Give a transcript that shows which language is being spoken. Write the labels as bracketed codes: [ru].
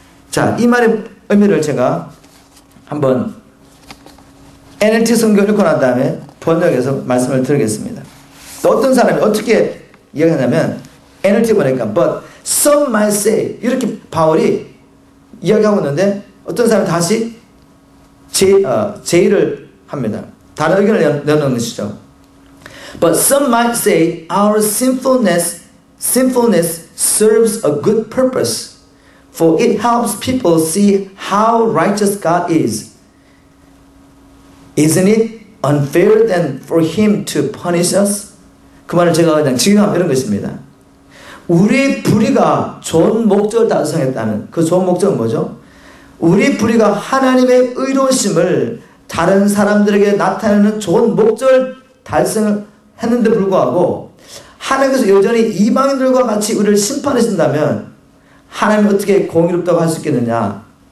[ko] 자, 이 말의 의미를 제가 한번 NLT 성경을 읽고 난 다음에 번역해서 말씀을 드리겠습니다. 또 어떤 사람이 어떻게 이야기하냐면, NLT 보니까 [en] but some might say, [ko] 이렇게 바울이 이야기하고 있는데 어떤 사람이 다시 제의를 합니다. 다른 의견을 내놓는 것이죠. [en] But some might say our sinfulness serves a good purpose, for it helps people see how righteous God is. Isn't it unfair then for him to punish us? [ko] 그 말을 제가 그냥 지금 이런 것입니다. 우리의 불의가 좋은 목적을 달성했다는 그 좋은 목적은 뭐죠? 우리 불의가 하나님의 의로우심을 다른 사람들에게 나타내는 좋은 목적을 달성했는데 불구하고 하나님께서 여전히 이방인들과 같이 우리를 심판하신다면 하나님이 어떻게 공의롭다고 할 수 있겠느냐?